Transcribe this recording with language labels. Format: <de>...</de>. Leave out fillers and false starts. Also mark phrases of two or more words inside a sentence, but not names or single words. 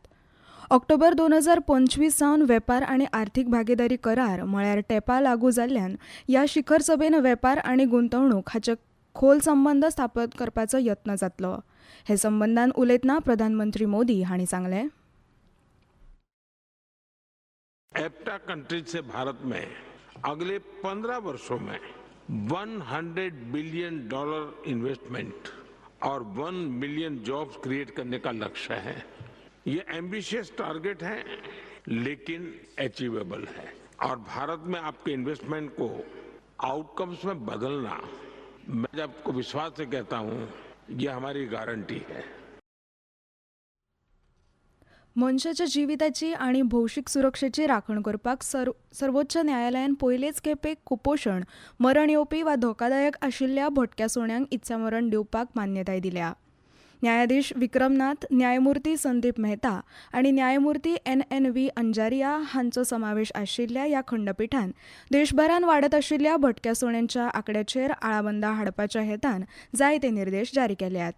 <kok>ऑक्टोबर 2025 सावन वेपार आनी आर्थीक भागीदारी करार म्हळ्यार टेपा लागू जाल्ल्यान ह्या शिखर सभेन वेपार आनी गुंतवणूक हाचे खोल संबंद स्थापन करपाचो यत्न जातलो. हे संबंदान उलयतना प्रधानमंत्री मोदी हांणी सांगलें,</kok> <en>EFTA countries</en> <hi>से भारत में अगले 15 वर्षों में</hi> <en>$100 billion investment</en> <hi>और</hi> <en>1 million jobs create</en> <hi>करने का लक्ष्य है. ये</hi> <en>ambitious target</en> <hi>है लेकिन अचीवेबल है और भारत में आपके इन्वेस्टमेंट को आउटकम्स में बदलना, मैं आपको विश्वास से कहता हूं, ये हमारी गारंटी है.</hi> <kok>मनशाच्या जिविताची आनी भौशीक सुरक्षेची राखण करपाक सर्वोच्च न्यायालयान पयलेच खेपे कुपोशण, मरण येवपी वा धोकादायक आशिल्ल्या भटक्या सुण्यांक इत्सामरण दिवपाक मान्यताय दिल्या. न्यायाधीश विक्रमनाथ, न्यायमूर्ती संदीप मेहता आनी न्यायमूर्ती NNV अंजारिया हांचो समावेश आशिल्ल्या ह्या खंडपीठान देशभरान वाडत आशिल्ल्या भटक्या सुण्यांच्या आंकड्याचेर आळाबंदा हाडपाच्या हेतान जायते निर्देश जारी केल्यात.</kok>